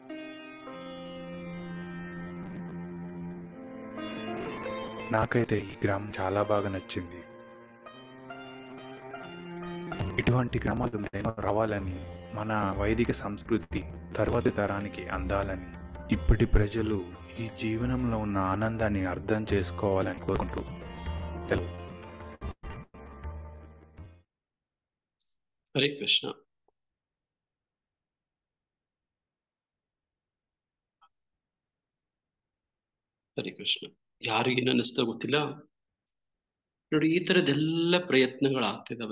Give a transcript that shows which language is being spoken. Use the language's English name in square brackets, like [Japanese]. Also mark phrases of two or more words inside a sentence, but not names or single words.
[Telugu] నాకైతే ఈ గ్రామం చాలా బాగా నచ్చింది. ఇటువంటి గ్రామాలు ఎన్నో రావాలని, మన వైదిక సంస్కృతి తర్వాతి తరానికి అందాలని, ఇప్పటి ప్రజలు ఈ జీవనంలో ఉన్న ఆనందాన్ని అర్థం చేసుకోవాలని కోరుకుంటూ సెలవు. [Kannada] ಹರೇ ಕೃಷ್ಣ. ಹರೇ ಕೃಷ್ಣ. ಯಾರಿಗೇನು ಅನ್ನಿಸ್ತಾ ಗೊತ್ತಿಲ್ಲ. ನೋಡಿ, ಈ ತರದೆಲ್ಲ ಪ್ರಯತ್ನಗಳಾಗ್ತಿದಾವೆ.